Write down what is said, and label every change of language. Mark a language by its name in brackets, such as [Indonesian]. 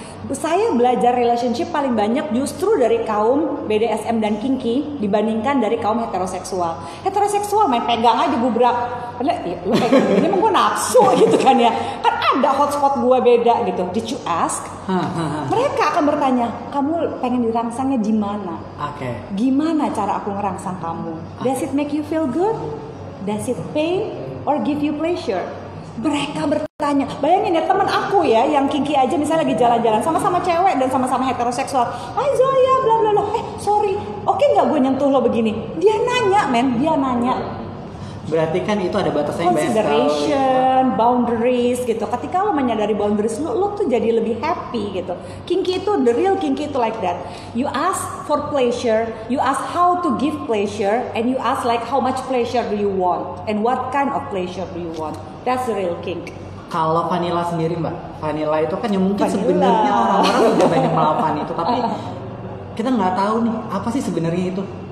[Indonesian] Saya belajar relationship paling banyak justru dari kaum BDSM dan kinky dibandingkan dari kaum heteroseksual. Heteroseksual main pegang aja gubrak. Padahal ya, lu pegang ini emang gue nafsu gitu kan ya. Kan ada hotspot gue beda gitu. [English] Did you ask? [Indonesian] Mereka akan bertanya, kamu pengen dirangsangnya di mana? Oke. Gimana cara aku ngerangsang kamu? [English] Does it make you feel good? Does it pain or give you pleasure? [Indonesian] Mereka bertanya. Bayangin ya teman aku ya yang kinky aja misalnya lagi jalan-jalan sama-sama cewek dan sama-sama heteroseksual. Hai Zoya, bla bla bla. Sorry, oke nggak gue nyentuh lo begini? Dia nanya, dia nanya. Berarti kan itu ada batasnya. Consideration, boundaries gitu. Ketika lo menyadari boundaries lo tuh jadi lebih happy gitu. [English] Kinky itu, the real kinky itu like that. You ask for pleasure, you ask how to give pleasure, and you ask like how much pleasure do you want, and what kind of pleasure do you want. That's the real kink. [Indonesian] Kalau vanilla sendiri Mbak, vanilla itu kan yang mungkin sebenarnya orang-orang udah banyak melakukan itu, tapi kita nggak tahu nih apa sih sebenarnya itu.